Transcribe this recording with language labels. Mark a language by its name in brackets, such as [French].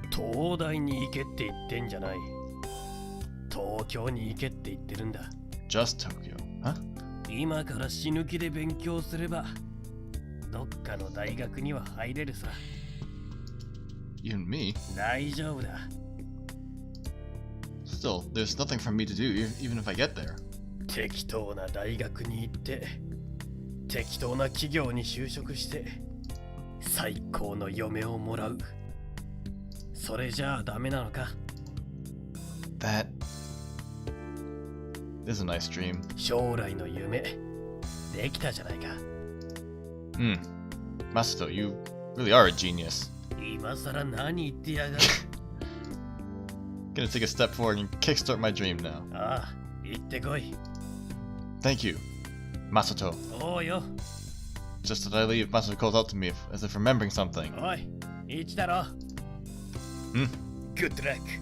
[Japanese] 東大に行けって言ってんじゃない。東京に行けって言ってるんだ。 [English] just Tokyo, huh? [Japanese] 今から死ぬ気で勉強すればどっかの大学には入れるさ。 [English] You and me? [Japanese] 大丈夫だ。 [English] Still, there's nothing for me to do, even if I get there. [Japanese] 適当な大学に行って適当な企業に就職して最高の嫁をもらう。それじゃあダメなのか。 [English] That is a nice dream. [Japanese] 将来の夢できたじゃないか。 [English] Masato, you really are a genius. [Japanese] 今さら何言ってやがる。 [English] Gonna take a step forward and kickstart my dream now. [Japanese] ああ、行ってこい。 [English] Thank you, Masato. [Japanese] おうよ。 [English] Just as I leave, Masato calls out to me as if remembering something. [Japanese] おい、一だろ。 [English] Good luck.